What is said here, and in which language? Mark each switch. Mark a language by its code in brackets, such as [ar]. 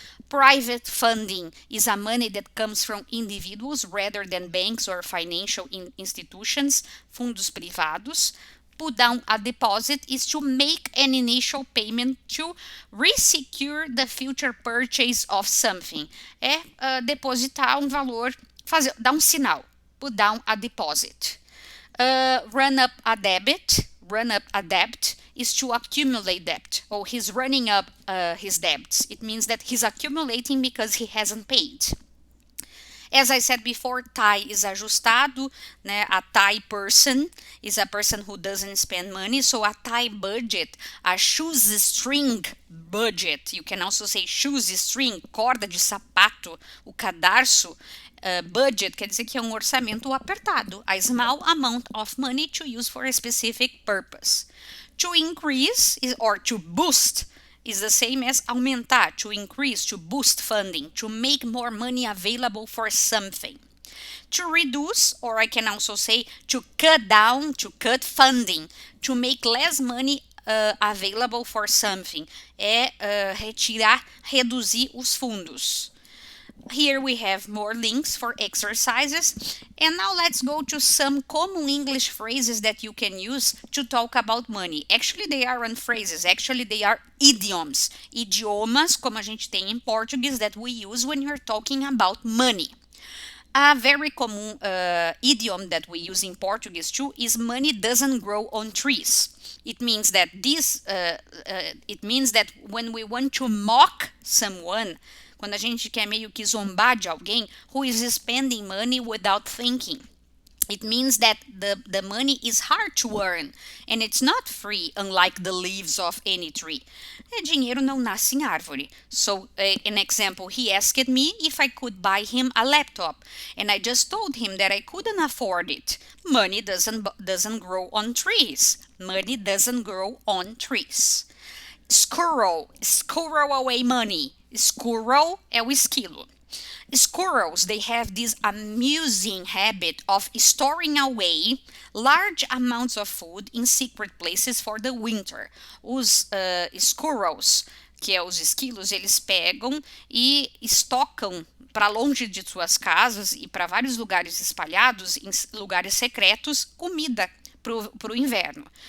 [en] Private funding is a money that comes from individuals rather than banks or financial institutions, [pt] fundos privados. [en] Put down a deposit is to make an initial payment to resecure the future purchase of something. [pt] É depositar um valor, dar um sinal. [en] Put down a deposit. Run up a debit. Run up a debt is to accumulate debt. Or he's running up his debts. It means that he's accumulating because he hasn't paid. As I said before, tie is [pt] ajustado, né? [en] A tie person is a person who doesn't spend money. So a tie budget, a shoestring budget, you can also say shoestring, [pt] corda de sapato, o cadarço. [en] Budget [pt] quer dizer que é um orçamento apertado, [en] a small amount of money to use for a specific purpose. To increase or to boost is the same as aumentar, to increase, to boost funding, to make more money available for something. To reduce, or I can also say to cut down, to cut funding, to make less money available for something. [pt] É retirar, reduzir os fundos. [en] Here we have more links for exercises. And now let's go to some common English phrases that you can use to talk about money. Actually, they aren't phrases. Actually, they are idioms. [pt] Idiomas, como a gente tem em português, [en] that we use when you're talking about money. A very common idiom that we use in Portuguese too is money doesn't grow on trees. It means that when we want to mock someone, [pt] quando a gente quer meio que zombar de alguém [en] who is spending money without thinking. It means that the money is hard to earn and it's not free, unlike the leaves of any tree. [pt] Dinheiro não nasce em árvore. [en] So, an example, he asked me if I could buy him a laptop, and I just told him that I couldn't afford it. Money doesn't grow on trees. Money doesn't grow on trees. Squirrel away money. Squirrel [pt] é o esquilo. [en] Squirrels, they have this amusing habit of storing away large amounts of food in secret places for the winter. [pt] Os squirrels, que é os esquilos, eles pegam e estocam para longe de suas casas e para vários lugares espalhados, em lugares secretos, comida para o inverno.